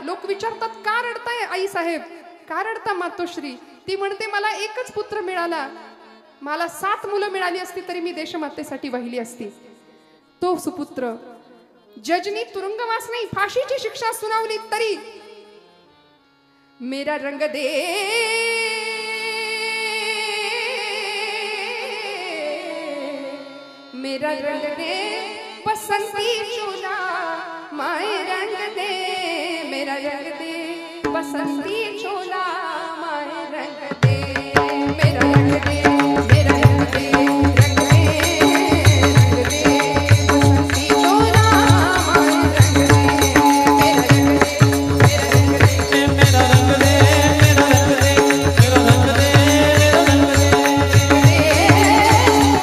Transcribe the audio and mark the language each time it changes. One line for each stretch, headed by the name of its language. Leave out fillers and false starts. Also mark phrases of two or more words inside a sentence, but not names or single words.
Marathi: लोक विचारतात का रडताय आई साहेब, का रडता मातोश्री. ती म्हणते मला एकच पुत्र मिळाला, मला 7 मुलं मिळाली असती तरी मी देशमातेसाठी वाहिली असती. तो सुपुत्र जजनी तुरुंगवास नाही, फाशीची शिक्षा सुनावली तरी
Hindi: मेरा रंग दे, मेरा रंग दे बसंती चोला, माय रंग दे, मेरा रंग दे बसंती चोला, माय रंग दे, मेरा रंग दे, मेरा रंग दे, रंग दे, रंग दे बसंती चोला, माय रंग दे, मेरा रंग दे, मेरा रंग दे, मेरा रंग दे, मेरा रंग दे, मेरा रंग दे, मेरा रंग दे,